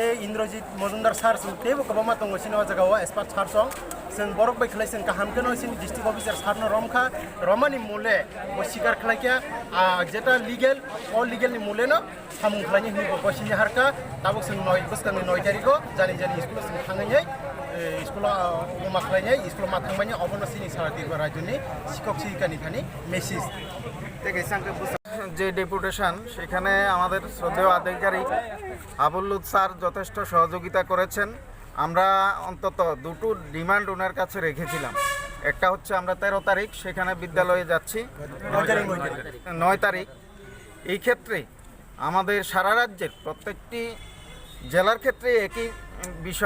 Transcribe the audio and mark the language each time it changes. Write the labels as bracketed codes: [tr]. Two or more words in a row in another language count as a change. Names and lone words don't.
[trp] इन्द्रजित मजुमदार सार जों तेबो गोबां दङ सिनि जगाव एसबात सार सं जों बरक बाय खलाय जों गाहामखौनो सिनि [en] district officer [trp] सारनो रमखा रमानि मुले बो सिगार खलायखा जेटा लिगेल अ लिगेलनि मुलेनो सामुं खलायनि हिबो बसिनि हारका ताबुक जों 9 बोसोरनि 9 तारिखआव जानि स्कुलाव जों थांनाय स्कुलाव मा खलायनाय स्कुलाव मा थांबायनि अबनो सिनि सारा त्रिपुरा राज्यनि शिक्षक शिक्षिकानि थानि मेसेज [bn] যে ডেপুটেশন সেখানে আমাদের শ্রদ্ধেয় আধিকারিক হাবুল্লুদ স্যার যথেষ্ট সহযোগিতা করেছেন। আমরা অন্তত দুটো ডিমান্ড ওনার কাছে রেখেছিলাম। একটা হচ্ছে আমরা 13 তারিখ সেখানে বিদ্যালয়ে যাচ্ছি, 9 তারিখ এই ক্ষেত্রে আমাদের সারা রাজ্যের প্রত্যেকটি জেলার ক্ষেত্রে একই বিষয়